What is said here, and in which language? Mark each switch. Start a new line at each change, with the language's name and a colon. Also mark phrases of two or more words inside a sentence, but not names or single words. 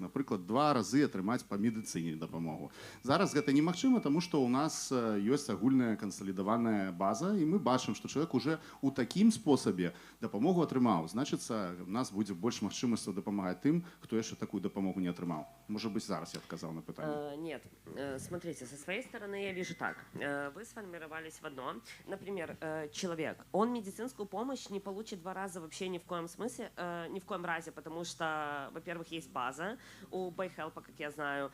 Belarusian: Напрыклад, 2 разы атрымаць па медыцыне дапамогу. Зараз гэта немагчыма, таму што ў нас ёсць агульная кансалідаваная база, і мы бачым, што чалавек уже ў такім спосабе дапамогу атрымаў. Значыцца, у нас будзе больш магчымасцяў дапамагаць тым, хто яшчэ такую дапамогу не атрымаў.
Russian: Может быть, зараз я отказал на питание. Нет, смотрите, со своей стороны я вижу так. Вы сформировались в одно. Например, человек, он медицинскую помощь не получит 2 раза вообще ни в коем смысле, ни в коем разе, потому что, во-первых, есть база у ByHelp, как я знаю.